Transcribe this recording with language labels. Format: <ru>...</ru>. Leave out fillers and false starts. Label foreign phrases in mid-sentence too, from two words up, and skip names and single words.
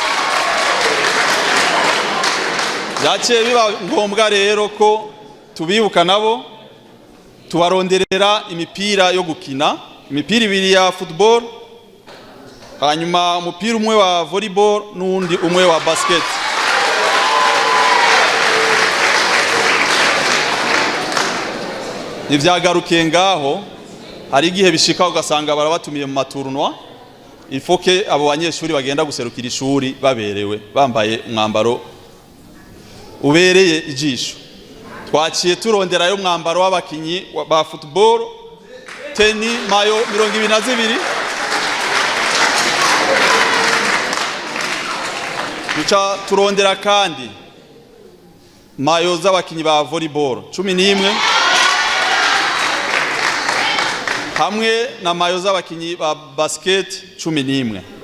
<rn>Byaciye biba ngombwa rero ko tubibuka nabo, tubaronderera imipira yo gukina, imipira 2 ya football, hanyuma umupira umwe wa volleyball n'undi umwe wa basket. Ivyagarukiye ngaho, hari igihe bishika ugasanga barabatumiye mu matournoi,</rn> <fr>il faut que</fr> <rn>abo banyeshuri bagenda guserukira ishuri baberewe, bambaye umwambaro ubereye ijisho. Twaciye turondera yo mwambaro w'abakinyi ba football, teni mayo 22, duca turondera kandi mayo z'abakinyi ba volleyball 11, hamwe na mayo z'abakinyi ba basket 11.</rn>